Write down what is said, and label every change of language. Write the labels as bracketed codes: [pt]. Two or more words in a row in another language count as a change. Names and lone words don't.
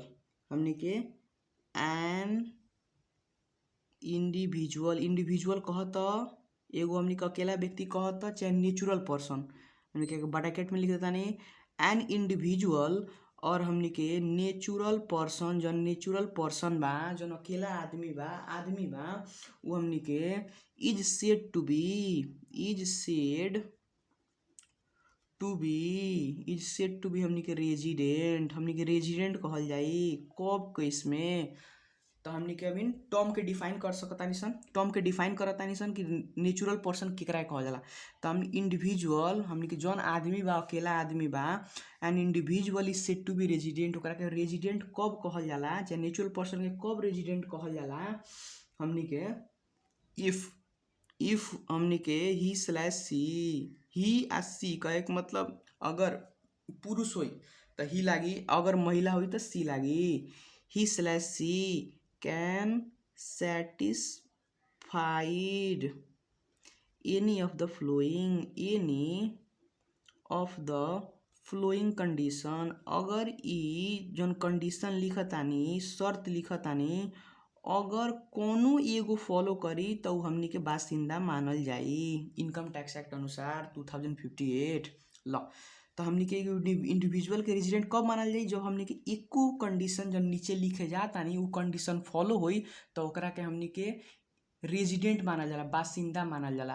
[bho] हमनी के [en] an individual [bho] कहत एगो हमनी के अकेला व्यक्ति कहत चाहे [en] natural person. [bho] हमनी के ब्रैकेट में लिख देतानी [en] an individual [bho] और हमनी के [en] natural person. [bho] जौन [en] natural person [bho] बा जौन अकेला आदमी बा उ हमनी के [en] is said to be [bho] हमनी के रेजिडेंट कहल जाई। कब केस में तो हमनी के अभी टर्म के डिफाइन कर सकतानी सन। टर्म के डिफाइन करतानी सन कि [en] natural person [bho] केकरा कहल जाला। तो हम इंडिविजुअल हमनी के जौन आदमी बा अकेला आदमी बा [en] an individual is said to be resident. [bho] ओकरा के रेजिडेंट कब कहल जाला चाहे [en] natural person [bho] के कब रेजिडेंट कहल जाला। हमनी के इफ हमनी के ही आ सी कहे के मतलब अगर पुरुष होई तो ही लागी, अगर महिला होई तो सी लागी। [en] he/she can satisfied any of the following condition। [bho] अगर ई जौन कंडीशन लिखतानी शर्त लिखतानी अगर कोनो एगो फॉलो करी तो उ हमनी के बासिंदा मानल जाई इनकम टैक्स एक्ट अनुसार 2058। ल तो हमनी के इंडिविजुअल के रेजिडेंट कब मानल जाई, जब हमनी के एको कंडीशन जब नीचे लिखे जातानी उ कंडीशन फॉलो होई तो ओकरा के हमनी के रेजिडेंट मानल जाला, बासिंदा मानल जाला।